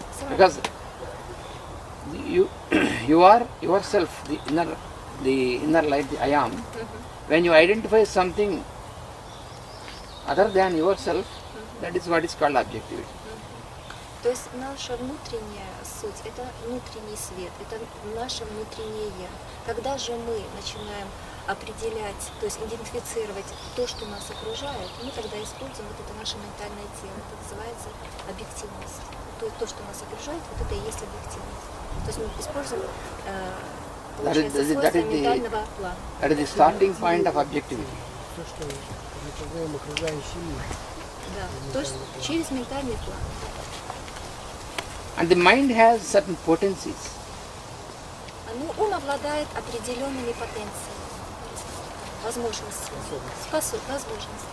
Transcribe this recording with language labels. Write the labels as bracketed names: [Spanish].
[English] Because you are yourself, the inner light, the I am. When you identify something other than yourself, that is what is called objectivity. [Russian] То есть наша внутренняя суть – это внутренний свет, это наше внутреннее «я». Когда же мы начинаем определять, то есть идентифицировать то, что нас окружает, мы тогда используем вот это наше ментальное тело. Это называется объективность. То, что нас окружает, вот это и есть объективность. То есть мы используем, получается, свойства ментального плана. [English] That is the starting point of objectivity. [Russian] То, что мы называем окружающий мир. Да, то есть через ментальный план. [English] And the mind has certain potencies. [Russian] Ум обладает определенными потенциями, возможностями, возможностями.